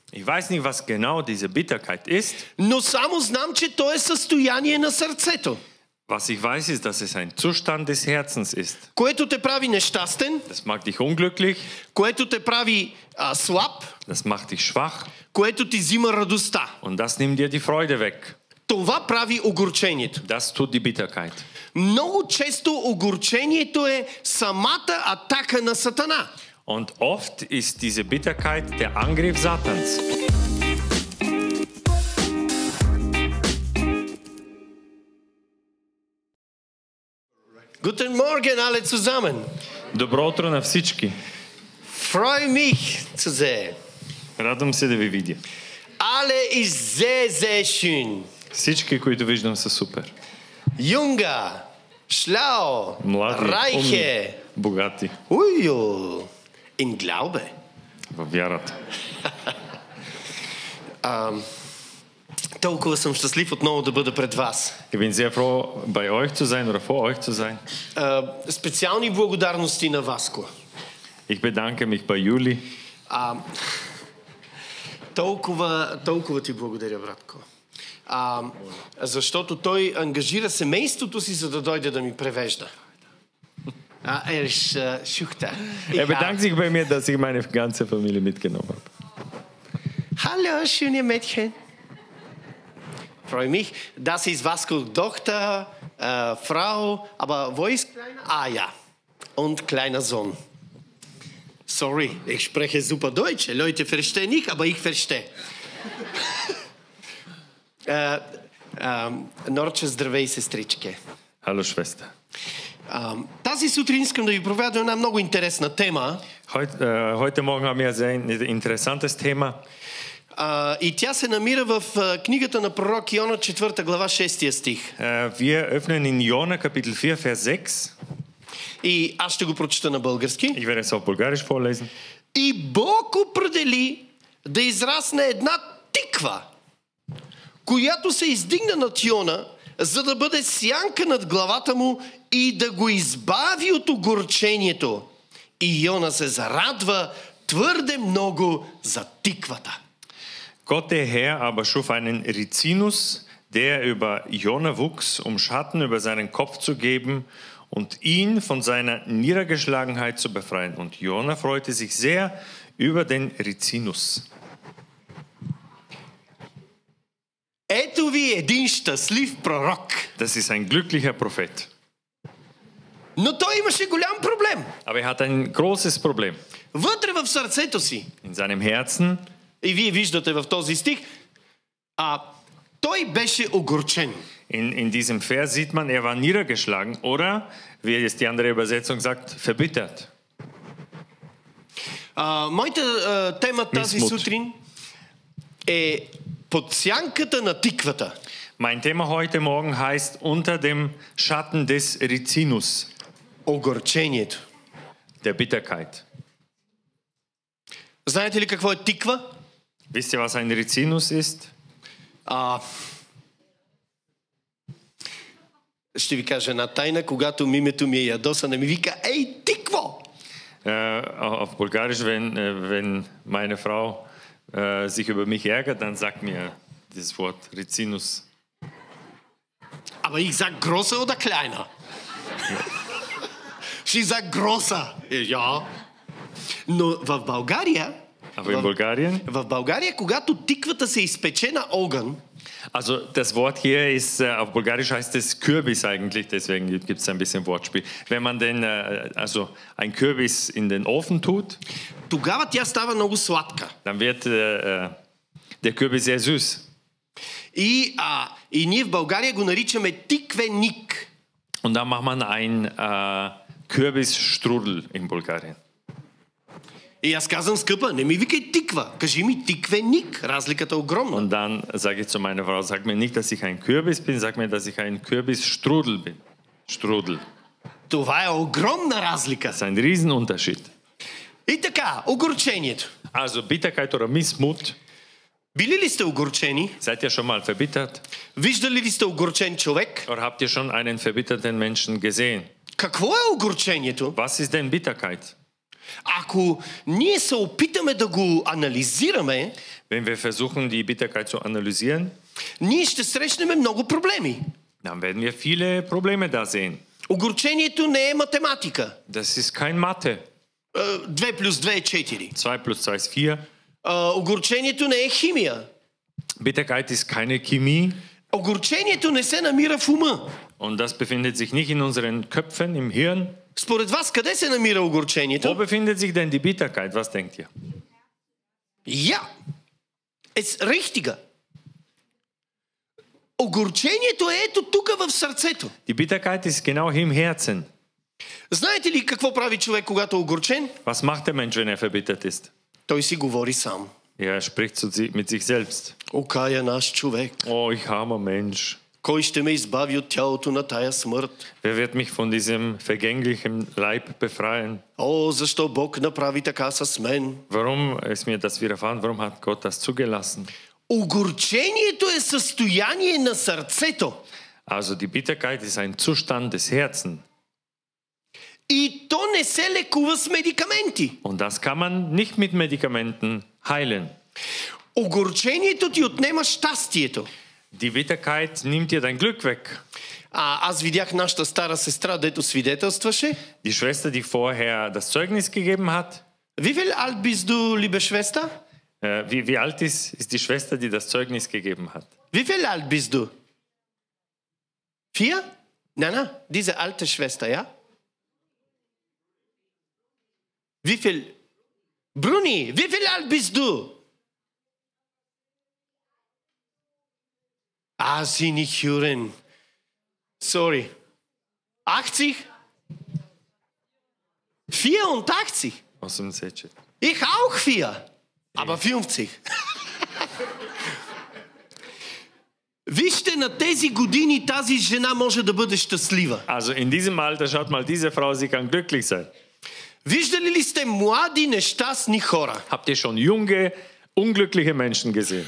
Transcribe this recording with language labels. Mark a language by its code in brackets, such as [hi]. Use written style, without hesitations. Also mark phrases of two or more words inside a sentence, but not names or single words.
[de] Ich weiß nicht, was genau diese Bitterkeit ist. [bg] но само знам, че то е състояние на сърцето, [de] Was ich weiß, ist, dass es ein Zustand des Herzens ist. [bg] което те прави нещастен, [de] Das macht dich unglücklich, [bg] което те прави слаб, [de] das macht dich schwach [bg] което ти взима радостта. [de] und das nimmt dir die Freude weg. [bg] Това прави огорчението. [de] Das tut die Bitterkeit. [bg] Много често огорчението е самата атака на Сатана. [de] Und oft ist diese Bitterkeit der Angriff Satans. Guten Morgen alle zusammen. [bg] Добро утро на всички. [de] Freue mich zu sehen. [bg] Радвам се да ви видя. [de] Alle ist sehr, sehr schön. [bg] Всички, които виждам, са супер. [de] Юнга, schlau, [bg] Млади, [de] reiche. [bg] умни, богати. [de] Ujo, in Glaube. [bg] Във вярата. Толкова съм щастлив отново да бъда пред вас. [de] Ich bin sehr froh, bei euch zu sein oder vor euch zu sein. [bg] Специални благодарности на Васко. [de] Ich bedanke mich bei Juli. [bg] Толкова ти благодаря, братко. Защото той ангажира семейството си, за да дойде да ми превежда. [de] Er bedankt sich bei mir, dass ich meine ganze Familie mitgenommen habe. Hallo, schöne Mädchen. Freue mich. Das ist Vasco Tochter, Frau, aber wo ist kleiner? Ah ja, und kleiner Sohn. Sorry, ich spreche super Deutsch. Leute verstehen nicht, aber ich verstehe. [bg] Норче, здравей, сестричке. [de] Hallo Schwester. [bg] Тази сутрин искам да ви проведа една много интересна тема. [de] Heute Morgen haben wir ein interessantes Thema. [bg] И тя се намира в книгата на пророк Йона, 4 глава, 6 стих. [de] Wir öffnen in Jona Kapitel 4, Vers 6. [bg] И аз ще го прочета на български. [de] Ich werde es auf Bulgarisch vorlesen. [bg] И Бог определи да израсне една тиква, която се издигна над Йона, за да бъде сянка над главата му и да го избави от огорчението. И Йона се зарадва твърде много за тиквата. [de] Gott der Herr aber schuf einen Rizinus, der über Jona wuchs, um Schatten über seinen Kopf zu geben und ihn von seiner Niedergeschlagenheit zu befreien. Und Jona freute sich sehr über den Rizinus. [bg] Ето ви един щастлив пророк. [de] Das ist ein glücklicher Prophet. [bg] Но той имаше голям проблем. [de] Aber er hat ein großes Problem. [bg] Вътре в сърцето си. [de] In seinem Herzen. [bg] И вие виждате в този стих, той беше огорчен. [de] In diesem Vers sieht man, er war niedergeschlagen oder, wie es die andere Übersetzung sagt, verbittert. [bg] Моята тема тази сутрин е под сянката на тиквата. [de] Mein Thema heute Morgen heißt unter dem Schatten des Rizinus. [bg] Огорчението. [de] Der Bitterkeit. [bg] Знаете ли какво е тиква? [de] Wisst ihr, was ein Rizinus ist? [bg] Ще ви кажа една тайна, когато мимето ми е ядоса, не ми вика, ей, тикво! [de] Auf Bulgarisch, wenn meine Frau sich über mich ärgert, dann sagt mir dieses Wort Rizinus. Aber ich sag großer oder kleiner? She sagt großer. Ja. [bg] Но в България, в България, когато тиквата се изпече на огън, [de] also das Wort hier ist, auf Bulgarisch heißt es Kürbis eigentlich, deswegen gibt es ein bisschen Wortspiel. Wenn man also ein Kürbis in den Ofen tut, [bg] тогава тя става много сладка. [de] Dann wird der Kürbis sehr süß. [bg] И ние в България го наричаме тиквеник. [de] Und dann macht man ein Kürbisstrudel in Bulgarien. [bg] И аз казвам, скъпа, не ми викай тиква, кажи ми тиквеник. Разликата е огромна. [de] Und dann sage ich zu meiner Frau, sag mir nicht, dass ich ein Kürbis bin, sag mir, dass ich ein Kürbisstrudel bin. Strudel. [bg] Това е огромна разлика. [de] Das ist ein Riesenunterschied. [bg] И така, огорчението. [de] Also Bitterkeit oder Missmut. [bg] Били ли сте огорчени? [de] Seid ihr schon mal verbittert? [bg] Виждали ли сте огорчен човек? [de] Oder habt ihr schon einen verbitterten Menschen gesehen? [bg] Какво е огорчението? [de] Was ist denn Bitterkeit? [bg] Ако ние се опитаме да го анализираме, [de] Wenn wir versuchen, die Bitterkeit zu analysieren, [bg] ние ще срещнем много проблеми. [de] dann werden wir viele Probleme da sehen. [bg] Огорчението не е математика. [de] Das ist kein Mathe. [bg] 2 плюс 2 е 4. [de] 2 plus 2 ist 4. [bg] Огорчението не е химия. [de] Bitterkeit ist keine Chemie. [bg] Огорчението не се намира в ума. [de] Und das befindet sich nicht in unseren Köpfen, im Hirn. [bg] Според вас, къде се намира огорчението? [de] Wo befindet sich denn die Bitterkeit? Was denkt ihr? Ja, es richtiger. [bg] Огорчението е ето тук в сърцето. [de] Die Bitterkeit ist genau hier im Herzen. [bg] Знаете ли какво прави човек, когато е огорчен? [de] Was macht der Mensch, wenn er verbittert ist? [bg] Той си говори сам. [de] Er spricht mit sich selbst. [bg] Окая наш човек. [de] Oh, ich armer Mensch. [bg] Кой ще ме избави от тялото на тая смърт? [de] Wer wird mich von diesem vergänglichen Leib befreien? [bg] О, защо Бог направи така с мен? [de] Warum ist mir das widerfahren? Warum hat Gott das zugelassen? [bg] Огорчението е състояние на сърцето. [de] Also die Bitterkeit ist ein Zustand des Herzens. [bg] И то не се лекува с медикаменти. [de] Und das kann man nicht mit Medikamenten heilen. [bg] Огорчението ти отнема щастието. [de] Die Bitterkeit nimmt dir dein Glück weg. [bg] Аз видях нашата стара сестра, дето свидетелстваше. [de] Die Schwester, die vorher das Zeugnis gegeben hat. Wie viel alt bist du, liebe Schwester? Wie alt ist die Schwester, die das Zeugnis gegeben hat? Wie viel alt bist du? 4? Nein, diese alte Schwester, ja? Wie viel? Bruni, wie viel alt bist du? Sie nicht hören. Sorry. 80? 84? 78. Ich auch 4. Aber 50. [bg] Вижте, на тези години тази жена може да бъде щастлива. [de] Also in diesem Alter, schaut mal, diese Frau, sie kann glücklich sein. [bg] Виждали ли сте млади, нещастни хора? [de] Habt ihr schon junge, unglückliche Menschen gesehen?